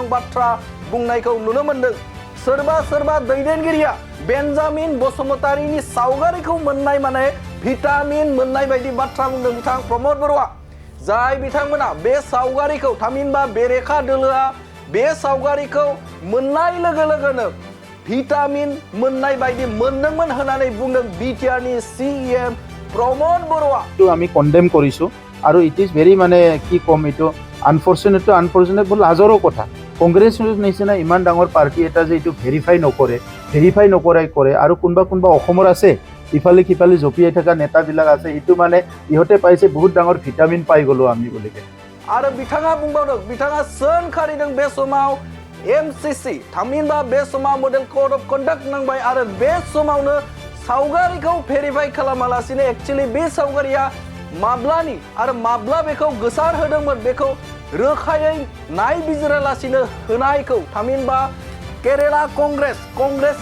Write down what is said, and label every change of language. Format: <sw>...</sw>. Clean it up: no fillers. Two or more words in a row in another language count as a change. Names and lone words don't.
<brx>बाथ्रा बुंनायखौ नुनो मोन्दों सोरबा दैदेनगिरिया बेन्जामिन बसुमतारीनि सावगारिखौ मोननाय माने भिटामिन मोननाय बायदि बाथ्रा बुंदों बिथां प्रमद बर'आ जाय बिथांमोना बे सावगारिखौ थामहिनबा बेरेखा दोलोआ बे सावगारिखौ मोननाय लोगो लोगोनो भिटामिन मोननाय बायदि मोनदोंमोन होननानै बुंदों बिटिआरनि सिएम प्रमद बर'आ</brx> <as>আমি কন্ডেম কৰিছো আৰু</as> <en>it is very</en> <as>মানে কি কম এইটো আনফৰ্চুনেট বহুত লাজৰো কথা কংগ্ৰেছ নিচিনা ইমান ডাঙৰ পাৰ্টি এটা যে এইটো ভেৰিফাই নকৰাই কৰে আৰু কোনোবা অসমৰ আছে ইফালে সিফালে জপিয়াই থকা নেতাবিলাক আছে এইটো মানে ইহঁতে পাইছে বহুত ডাঙৰ ভিটামিন পাই গ'লো আমি বুলিকে</as> <brx>आरो बिथाङा बुंबावदों बिथाङा सोंखारिदों बे समाव एमसिसि थामहिनबा बे समाव</brx> <en>model code of conduct</en> <brx>नांबाय आरो बे समावनो सावगारिखौ भेरिफाइ खालामालासिनो एक्चुअली बे सावगारिया माब्लानि आरो माब्ला बेखौ गोसार होदोंमोन बेखौ रोखायै नायबिजिरालासिनो होनायखौ थामहिनबा केरेला कंग्रेस</brx>